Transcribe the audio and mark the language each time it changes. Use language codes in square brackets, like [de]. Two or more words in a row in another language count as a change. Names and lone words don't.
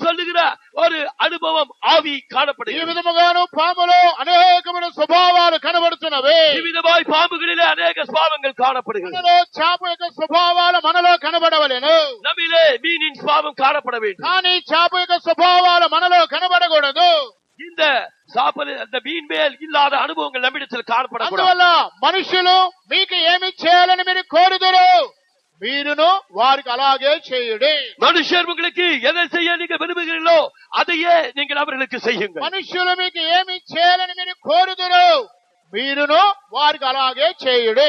[ta] காணப்படுகிற ஒரு அனுபவம் ஆவி [te] ఈ [ta] காணப்படுகிறது. [te] విధముగాను పాములో అనేకమైన స్వభావాలు కనబడుతున్నవి. [ta] இவ்விதமாய் பாம்புகளிலே அநேக சுபாவங்கள் காணப்படுகிறது. [te] మనలో చేప యొక్క స్వభావాలు మనలో కనబడవలెను, [ta] நம்மிலே மீனின் சுபாவம் காணப்பட வேண்டும். [te] కానీ చేప యొక్క స్వభావాలు మనలో కనబడకూడదు. [ta] இந்த அந்த மீன் மேல் இல்லாத அனுபவங்கள் நம்மிடத்தில் காணப்படக்கூடாது. [te] అందువల్ల మనుషులు మీకు ఏమి చేయాలని మీరు కోరుదురు, మీరును వారికి అలాగే చేయుడి. [ta] மனுஷர் உங்களுக்கு எதை செய்ய நீங்க விரும்புகிறீர்களோ அதையே நீங்கள் அவர்களுக்கு செய்யுங்கள். [te] మనుషులు మీకు ఏమి చేయాలని మీరు కోరుదురు, మీరును వారికి అలాగే చేయుడి.